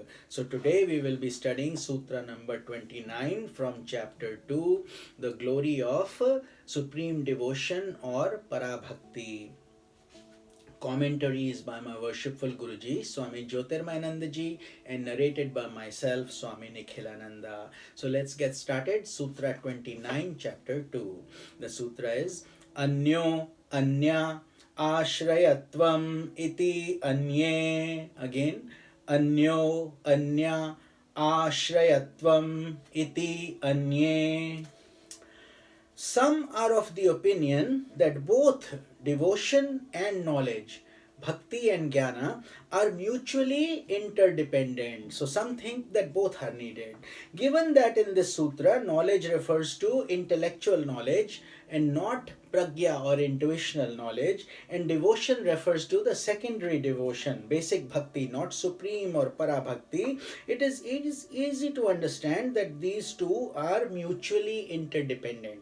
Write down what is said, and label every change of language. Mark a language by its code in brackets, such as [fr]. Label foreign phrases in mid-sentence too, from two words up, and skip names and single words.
[en] So today we will be studying Sutra number 29 from chapter 2, the glory of supreme devotion or Parabhakti. Commentaries by my worshipful Guruji, Swami Jyotirmayanandaji, and narrated by myself, Swami Nikhilananda. So let's get started. Sutra 29, chapter 2. The sutra is [sa] अन्यो अन्य आश्रयत्वम् इति अन्ये. Again, अन्यो अन्य आश्रयत्वम् इति अन्ये. [en] Some are of the opinion that both devotion and knowledge, bhakti and jnana, are mutually interdependent. So some think that both are needed. Given that in this sutra, knowledge refers to intellectual knowledge and not pragya or intuitional knowledge, and devotion refers to the secondary devotion, basic bhakti, not supreme or parabhakti, it is easy to understand that these two are mutually interdependent.